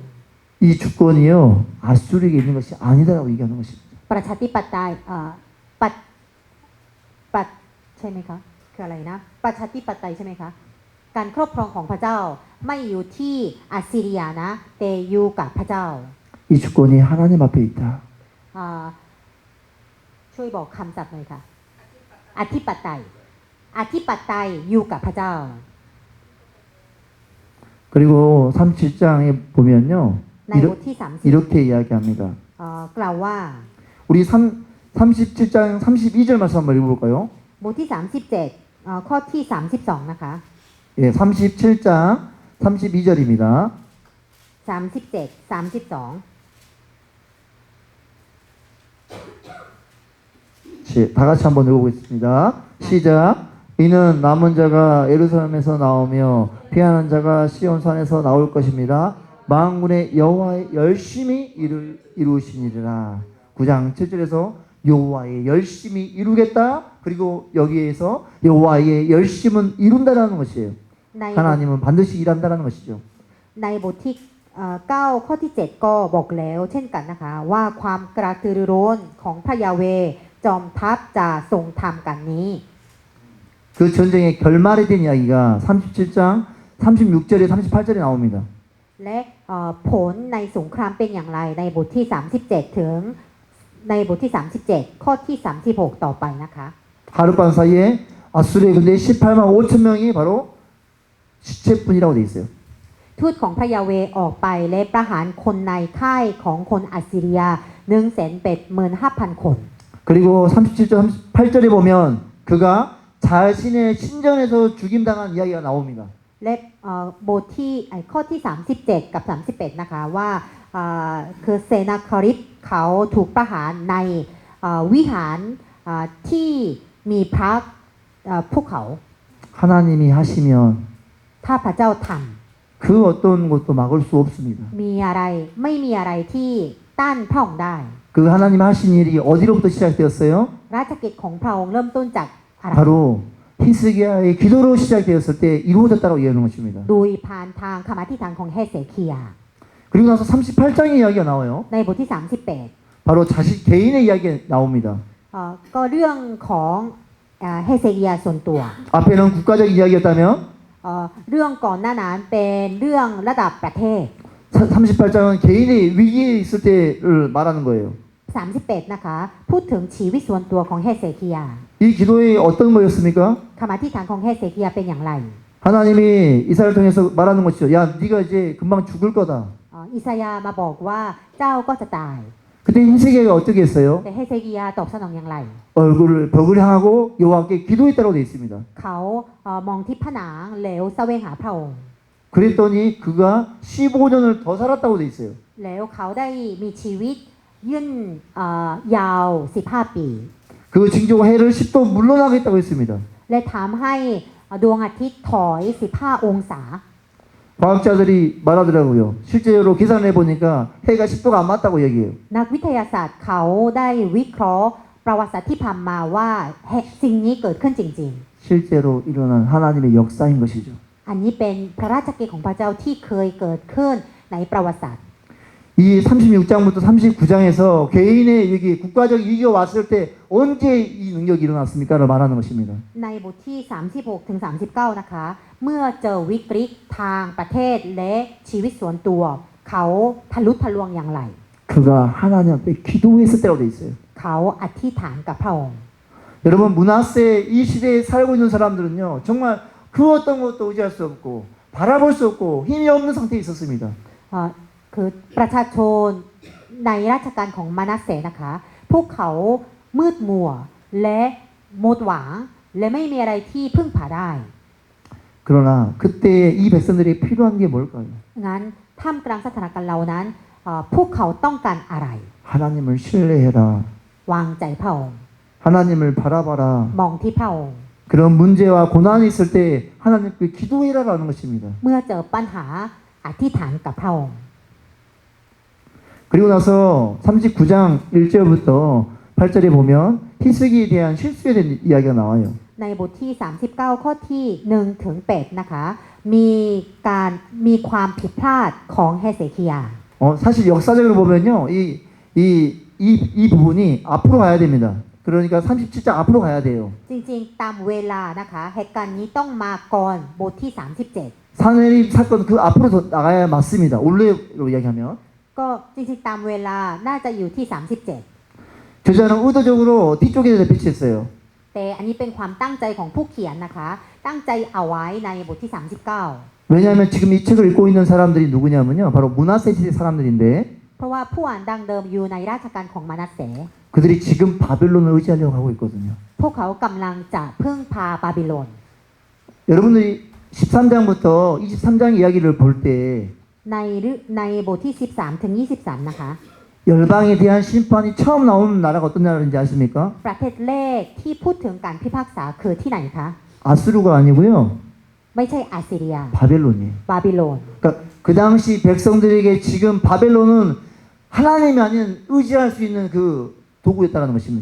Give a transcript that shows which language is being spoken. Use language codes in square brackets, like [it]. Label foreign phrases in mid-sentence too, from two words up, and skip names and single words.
[ko] 이 주권이요 아수르에게 있는 것이 아니다라고 얘기하는 것입니다. [th] ประชาธิปไตยปัดใช่ไหมคะคืออะไรนะประชาธิปไตยใช่ไหมคะการครอบครองของพระเจ้าไม่อยู่ที่อัสซีเรียนะแต่อยู่กับพระเจ้า [ko] 이 주권이 하나님 앞에 있다. [th] ช่วยบอกคำศัพท์หน่อยค่ะอธิปไตยอยู่กับพระเจ้า [ko] 그리고 37장에 보면요 [th] ในบทที่ [ko] 이렇게 이야기합니다. [th] 30 กล่าวว่า [ko] 우리 37장 32절 말씀 한번 읽어볼까요? [th] บทที่ 37ข้อที่ 32 นะคะ [ko] 예, 37장 32절입니다. [th] 37 32 [ko] 다 같이 한번 읽어보겠습니다. 시작. 이는 남은 자가 예루살렘에서 나오며 피하는 자가 시온산에서 나올 것입니다. 만군의 여호와의 열심히 이루시니라. 9장 7절에서 여호와의 열심히 이루겠다. 그리고 여기에서 여호와의 열심은 이룬다라는 것이에요. [th] ใน [ko] 하나님은 반드시 일한다라는 것이죠. [th] ในบทที่9ข้อที่ 7 ก็บอกแล้วเช่นกันนะคะว่าความกระตือรือร้นของพระยาเวห์จอมทัพจะทรงทำกันนี้ [ko] 그 전쟁의 결말에 대한 이야기가 37장 36절에 38절에 나옵니다. [th] และผลในสงครามเป็นอย่างไรในบทที่ 37 ถึงในบทที่ 37 ข้อที่ 36 ต่อไปนะคะ [ko] 하룻밤 사이에 아수르의 군대 18만 5천 명이 바로 시체뿐이라고 돼 있어요. [th] ทูตของพระยาเวห์ออกไปและประหารคนในค่ายของคนอัสซีเรีย 185,000 คน [ko] 그리고 37절 38절에 보면 그가 자신의 신전에서 죽임당한 이야기가 나옵니다. [th] และบทที่ข้อที่ 37 กับ 31 นะคะว่าคือเซนาคาริปเขาถูกประหารในวิหารที่มีพระภูเขา [ko] 하나님이 하시면 [th] ถ้าพระเจ้าท [ko] 그 어떤 것도 막을 수 없습니다. [th] ำมีอะไรไม่มีอะไรที่ต้านพระองค์ได้ [ko] 그 하나님 하신 일이 어디로부터 시작되었어요? [th] ราชกิจของพระองค์เริ่มต้นจากอะไร [ko] 바로 히스기야의 기도로 시작되었을 때 이루어졌다고 얘기하는 것입니다. [th] โดยผ่านทางคำอธิษฐานของเฮเซเคีย [ko] 그리고 나서 38장의 이야기가 나와요. [th] ในบทที่ 38 [ko] 바로 자신 개인의 이야기가 나옵니다. [th] ก็เรื่องของเฮเซเคียส่วนตัว [ko] 앞에는 국가적 이야기였다면 [th] เรื่องก่อนหน้านั้นเป็นเรื่องระดับประเทศ [ko] 38장은 개인의 위기에 있을 때를 말하는 거예요. [th] 38 นะคะพูดถึงชีวิตส่วนตัวของเฮเซเคีย [ko] 이 기도의 어떤 거였습니까? [th] คำอธิษฐานของเฮเซเคียเป็นอย่างไร [ko] 하나님이 이사야를 통해서 말하는 것이죠. 야, 네가 이제 금방 죽을 거다. [th] อิสยาห์มาบอกว่าเจ้าก็จะตาย [ko] 그때 히스기야가 어떻게 했어요? [th] แต่เฮเซเคียตอบสนองอย่างไร [ko] 얼굴을 벽을 향하고 여호와께 기도했다고 되어 있습니다. [th] เขามองที่ผนังแล้วแสวงหาพระองค์ [ko] 그랬더니 그가 15년을 더 살았다고 되어 있어요. [th] แล้วเขาได้มีชีวิตยืนยาว 15 ปี [ko] 그 징조가 해를 10도 물러나게 했다고 했습니다. [th] และทำให้ดวงอาทิตย์ถอย 15 องศา [ko] 과학자들이 말하더라고요. 실제로 계산해 보니까 해가 10도가 안 맞다고 얘기해요. [th] นักวิทยาศาสตร์เขาได้วิเคราะห์ประวัติศาสตร์ที่ผ่านมาว่าสิ่งนี้เกิดขึ้นจริง [ko] 실제로 일어난 하나님의 역사인 것이죠. [th] ๆ อันนี้เป็นพระราชกิจของพระเจ้าที่เคยเกิดขึ้นในประวัติศาสตร์ [ko] 이 36장부터 39장에서 개인의 위기, 국가적 위기가 왔을 때 언제 이 능력이 일어났습니까를 말하는 것입니다. [th] ในบทที่ 36 ถึง 39 นะคะ เมื่อเจอวิกฤตทางประเทศและชีวิตส่วนตัว เขาทะลุทะลวงอย่างไร [ko] 그가 하나님 앞에 기도했을 때라고 돼 있어요. [th] เขาอธิษฐานกับพระองค์ [ko] 여러분 문하세 이 시대에 살고 있는 사람들은요 정말 그 어떤 것도 의지할 수 없고 바라볼 수 없고 힘이 없는 상태에 있었습니다. [th] คือประชาชนในราชการของมานาเสนะคะ พวกเขามืดมัวและหมดหวังและไม่มีอะไรที่พึ่งพาได้ [ko] 그러나 그때 이 백성들이 필요한 게 뭘까요? [th] งั้นท่ามกลางสถานการณ์เหล่านั้นพวกเขาต้องการอะไร [ko] 하나님을 신뢰해라. [th] วางใจพระองค์ [ko] 하나님을 바라봐라. [th] มองที่พระองค์ [ko] 그런 문제와 고난이 있을 때 하나님께 기도해라라는 것입니다. [th] เมื่อเจอปัญหาอธิษฐานกับพระองค์ [ko] 그리고 나서 39장 1절부터 8절에 보면 히스기에 대한 실수에 대한 이야기가 나와요. [th] ในบทที่ 39 ข้อที่ 1 ถึง 8 นะคะ มีความผิดพลาดของเฮเซคิยา [ko] 사실 역사적으로 보면요, 이 부분이 앞으로 가야 됩니다. 그러니까 37장 앞으로 가야 돼요. [th] จริงๆ ตามเวลานะคะเหตุการณ์นี้ต้องมาก่อนบทที่ 37 [ko] 사내립 사건 그 앞으로 더 나가야 맞습니다. 원래로 이야기하면. [th] ก็จริงๆ ตามเวลาน่าจะอยู่ที่ [ko] 저자는 의도적으로 뒤쪽에 배치했어요. [th] 37 แต่อันนี้เป็นความตั้งใจของผู้เขียนนะคะ ตั้งใจเอาไว้ในบทที่ 39 [ko] 왜냐하면 지금 이 책을 읽고 있는 사람들이 누구냐면요, 바로 문하세 시대 사람들인데, [th] เพราะว่าผู้อ่านดังเดิมอยู่ในราชการของมานาเส [ko] 그들이 지금 바벨론을 의지하려고 하고 있거든요. [th] พวกเขากำลังจะพึ่งพาบาบิโลน [ko] 여러분들이 13장부터 23장 이야기를 볼 때 [th] ในบทที่ 13 ถึง 23 นะคะ [ko] 열방에 대한 심판이 처음 나오는 나라가 어떤 나라인지 아십니까? [th] ประเทศแรกที่พูดถึงการพิพากษาคือที่ไหนคะ [ko] 아수르가 아니고요, [th] ไม่ใช่อาซีเรีย [ko] 바벨론이에요. [th] บาบิโลน [ko] 그러니까 그 당시 백성들에게 지금 바벨론은 하나님이 아닌 의지할 수 있는 그 도구였다는 것입니다.